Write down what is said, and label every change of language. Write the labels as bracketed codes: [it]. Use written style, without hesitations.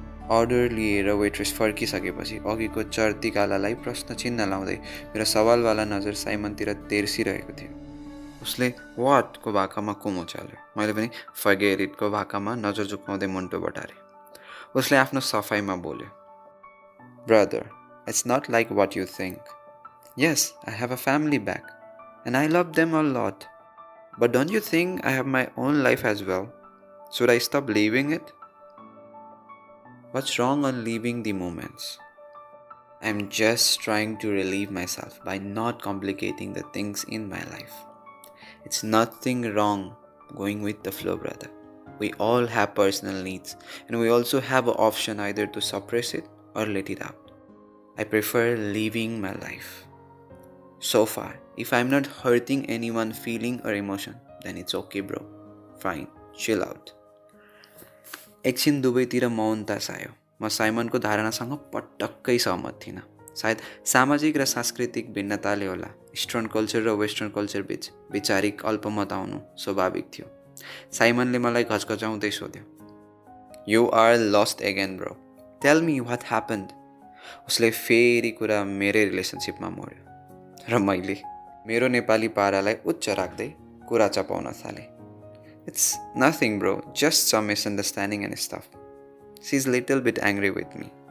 [ne] Order लिएर waitress फर्किसकेपछि अघिको चर्तीकालालाई प्रश्न चिन्ह लाउँदै मेरो सवालवाला नजर साइमनतिर तेर्सिरहेको थियो। उसले वाटको भाकामा कुमो चाल्यो। मैले पनि फर्गेट इटको भाकामा नजर झुकाउँदै मुन्टो बटारेँ। उसले आफ्नो सफाइमा बोल्यो, [en] Brother, it's not like what you think. Yes, I have a family back, and I love them a lot. But don't you think I have my own life as well? Should I stop living it? What's wrong on leaving the moments? I'm just trying to relieve myself by not complicating the things in my life. It's nothing wrong going with the flow, brother. We all have personal needs, and we also have an option either to suppress it or let it out. I prefer living my life. So far, if I'm not hurting anyone feeling or emotion, then it's okay, bro. Fine, chill out. [ne] एकछिन दुवैतिर मौनता छायो। म साइमनको धारणासँग पटक्कै सहमत थिइनँ। सायद सामाजिक र सांस्कृतिक भिन्नताले होला इस्टर्न कल्चर र वेस्टर्न कल्चर बीच वैचारिक अल्पमत आउनु स्वाभाविक थियो। साइमनले मलाई घचघचाउँदै सोध्यो, [en] You are lost again bro, tell me what happened. [ne] उसले फेरि कुरा मेरै रिलेसनसिपमा मोड्यो र मैले मेरो नेपाली पारालाई उच्च राख्दै कुरा चपाउन थालेँ। [en] It's nothing, bro. Just some misunderstanding and stuff. She's a little bit angry with me.